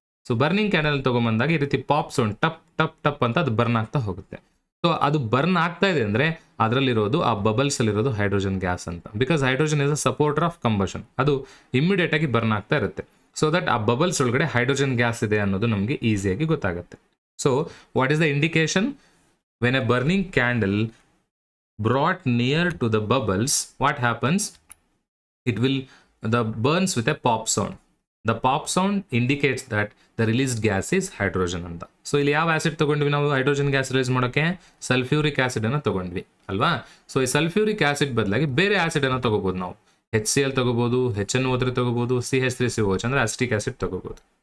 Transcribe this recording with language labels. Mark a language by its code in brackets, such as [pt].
[kn] So burning candle ತೊಗೊಂಬಂದಾಗ ಈ ರೀತಿ pop sound, ಟಪ್ ಟಪ್ ಟಪ್ ಅಂತ ಅದು ಬರ್ನ್ ಆಗ್ತಾ ಹೋಗುತ್ತೆ. ಸೊ ಅದು ಬರ್ನ್ ಆಗ್ತಾ ಇದೆ ಅಂದರೆ ಅದರಲ್ಲಿರೋದು, ಆ ಬಬಲ್ಸ್ ಅಲ್ಲಿರೋದು ಹೈಡ್ರೋಜನ್ ಗ್ಯಾಸ್ ಅಂತ. [en] Because hydrogen is a supporter of combustion. [kn] ಅದು ಇಮಿಡಿಯೇಟ್ ಆಗಿ ಬರ್ನ್ ಆಗ್ತಾ ಇರುತ್ತೆ. ಸೊ ದಟ್ ಆ ಬಬಲ್ಸ್ ಒಳಗಡೆ ಹೈಡ್ರೋಜನ್ ಗ್ಯಾಸ್ ಇದೆ ಅನ್ನೋದು ನಮಗೆ ಈಸಿಯಾಗಿ ಗೊತ್ತಾಗುತ್ತೆ. [en] So what is the indication? When a burning candle brought near to the bubbles, what happens? It will, the burns with a pop sound. The pop sound indicates that the released gas is hydrogen ಅಂತ. [kn] So ಇಲ್ಲಿ ಯಾವ acid ತಗೊಂಡ್ವಿ ನಾವು hydrogen gas release ಮಾಡೋಕ್ಕೆ? Sulphuric ಆಸಿಡನ್ನು ತಗೊಂಡ್ವಿ ಅಲ್ವಾ. So ಈ sulphuric acid ಬದಲಾಗಿ ಬೇರೆ ಆಸಿಡನ್ನು ತಗೋಬೋದು ನಾವು. HCl ತಗೋಬೋದು, HNO3 ತಗೋಬೋದು, CH3COH ಅಂದರೆ ಅಸಿಟಿಕ್ ಆಸಿಡ್ ತಗೋಬೋದು.